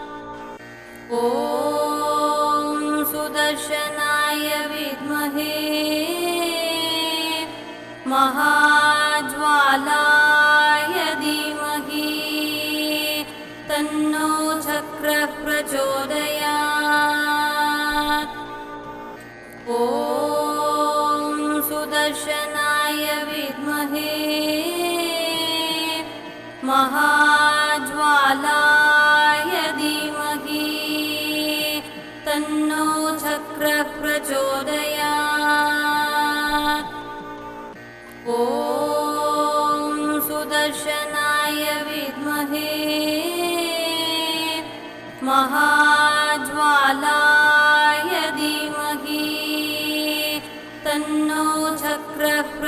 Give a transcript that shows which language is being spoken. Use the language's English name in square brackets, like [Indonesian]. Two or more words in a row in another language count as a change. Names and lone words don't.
[Sanskrit] ॐ सुदर्शनाय विद्महे महाज्वालाय धीमहि तन्नो चक्रः प्रचोदयात्. ॐ सुदर्शनाय विद्महे महाज्वालाय धीमहि प्रचोदयात् ॐ सुदर्शनाय विद्महे महाज्वालाय धीमहि तन्नो चक्रः